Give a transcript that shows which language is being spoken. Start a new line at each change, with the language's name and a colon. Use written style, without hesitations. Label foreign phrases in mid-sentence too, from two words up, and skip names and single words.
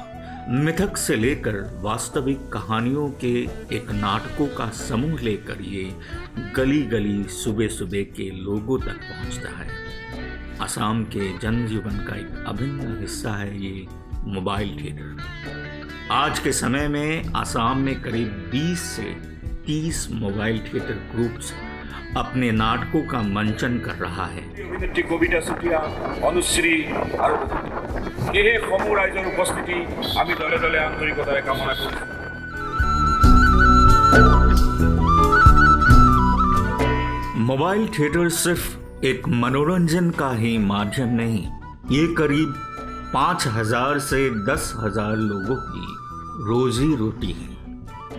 Hindi: मिथक से लेकर वास्तविक कहानियों के एक नाटकों का समूह लेकर ये गली गली सुबह सुबह के लोगों तक पहुंचता है। असम के जनजीवन का एक अभिन्न हिस्सा है ये
English: mobile theatre.
Hindi: आज के समय में असम में करीब 20 से 30
English: mobile theatre groups
Hindi: अपने नाटकों का मंचन कर रहा है।
Assamese: অভিনেত্রী কবিতা চুটিয়া, অনুশ্রী আর এই সমূহ ৰাইজৰ উপস্থিতি আমি দলে দলে আন্তৰিকতাৰে কামনা কৰিছোঁ।
English: mobile theatre
Hindi: सिर्फ एक मनोरंजन का ही माध्यम नहीं, ये करीब 5,000 से 10,000 लोगों की रोजी रोटी है।